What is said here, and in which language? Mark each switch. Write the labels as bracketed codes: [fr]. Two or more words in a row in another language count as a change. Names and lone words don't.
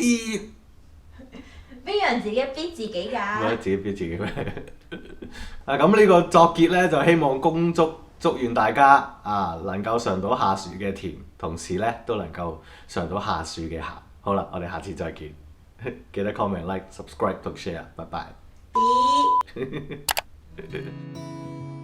[yue] 邊有人自己逼自己㗎？覺得自己逼自己咩？咁呢個作結咧，就希望祝願大家能夠嘗到下樹嘅甜，同時咧都能夠嘗到下樹嘅鹹。好啦，我哋下次再見。記得 [en] comment、like、subscribe [yue] 同 share。拜拜。